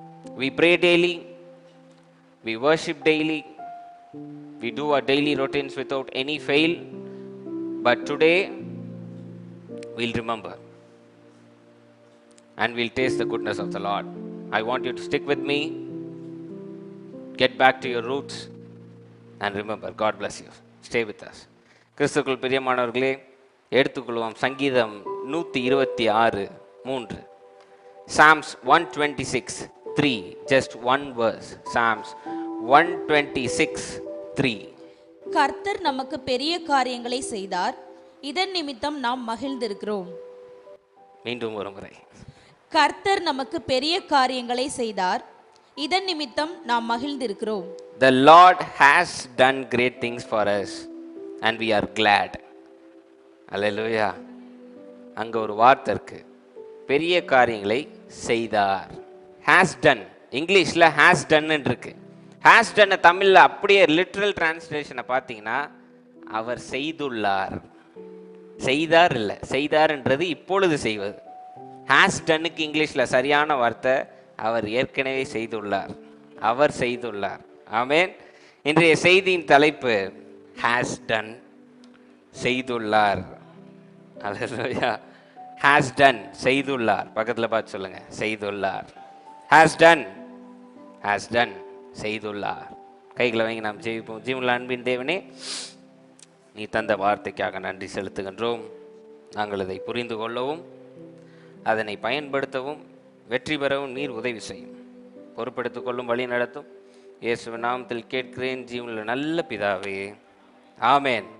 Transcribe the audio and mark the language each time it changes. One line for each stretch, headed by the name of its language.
English: We pray daily, we worship daily, we do our daily routines without any fail. But today, we'll remember and we'll taste the goodness of the Lord. I want you to stick with me, get back to your roots, and remember. God bless you. Stay with us.
Tamil: கிறிஸ்துக்குள் பிரியமானவர்களே, எடுத்துக்கொள்வோம் சங்கீதம் 126:3.
English: Psalms 126:3. Just one verse. Psalms 126:3.
Tamil: கர்த்தர் நமக்கு பெரிய காரியங்களை செய்தார், இதன் நிமித்தம் நாம் மகிழ்ந்திருக்கிறோம். மீண்டும் ஒரு முறை. கர்த்தர் நமக்கு பெரிய காரியங்களை செய்தார், இதன் நிமித்தம் நாம் மகிழ்ந்திருக்கிறோம்.
English: The Lord has done great things for us and we are glad. Hallelujah.
Tamil: அங்க ஒரு வார்த்தை இருக்கு, பெரிய காரியங்களை செய்தார். has done, இங்கிலீஷ்ல has done இருக்கு. has done தமிழ்ல அப்படியே லிட்ரல் டிரான்ஸ்லேஷனை பார்த்தீங்கன்னா அவர் செய்துள்ளார். செய்தார் இல்லை, செய்தார்ன்றது இப்பொழுது செய்வது. has doneக்கு இங்கிலீஷ்ல சரியான வார்த்தை அவர் ஏற்கனவே செய்துள்ளார், அவர் செய்துள்ளார். ஆமென். இன்றைய செய்தியின் தலைப்பு has done, செய்துள்ளார். அல்லேலூயா. has done, செய்துள்ளார். பக்கத்தில் பார்த்து சொல்லுங்க, செய்துள்ளார். has done, has done, செய்துள்ளார். கைகளை வாங்கி நாம் ஜெயிப்போம். ஜீவனுள்ள அன்பின் தேவனே, நீ தந்த வார்த்தைக்காக நன்றி செலுத்துகின்றோம். நாங்கள் அதை புரிந்து கொள்ளவும் அதனை பயன்படுத்தவும் வெற்றி பெறவும் நீர் உதவி செய்யும். பொறுப்பெடுத்துக் கொள்ளும், வழி நடத்தும். இயேசுவின் நாமத்தில் கேட்கிறேன் ஜீவனுள்ள நல்ல பிதாவே, ஆமேன்.